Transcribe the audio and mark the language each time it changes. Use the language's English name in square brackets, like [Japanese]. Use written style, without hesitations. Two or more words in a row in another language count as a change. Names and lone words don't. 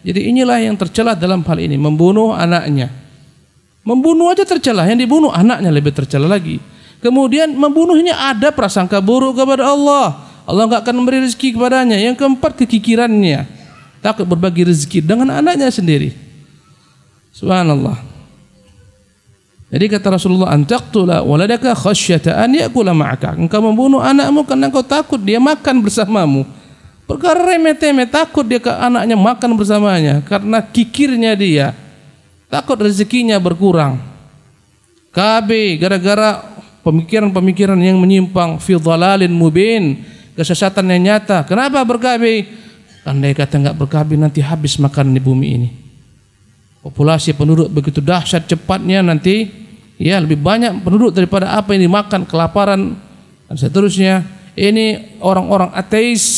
[Indonesian] Jadi inilah yang tercela dalam hal ini, membunuh anaknya. Membunuh aja tercela, yang dibunuh anaknya lebih tercela lagi. Kemudian membunuhnya ada prasangka buruk kepada Allah. Allah enggak akan memberi rezeki kepadanya. Yang keempat, kekikirannya, takut berbagi rezeki dengan anaknya sendiri. Subhanallah. Jadi kata Rasulullah, [Arabic] أن تقتل ولدك خشية أن يأكل معك. [Indonesian] Engkau membunuh anakmu karena engkau takut dia makan bersamamu. Perkara remeh-temeh, takut dia ke anaknya makan bersamanya karena kikirnya dia. Takut rezekinya berkurang. KB gara-gara pemikiran-pemikiran yang menyimpang, [Arabic] في ضلال مبين, [Indonesian] kesesatan yang nyata. Kenapa berKB? Andai kata enggak berKB nanti habis makan di bumi ini. Populasi penduduk begitu dahsyat cepatnya nanti, ya lebih banyak penduduk daripada apa yang dimakan, kelaparan dan seterusnya. Ini orang-orang ateis.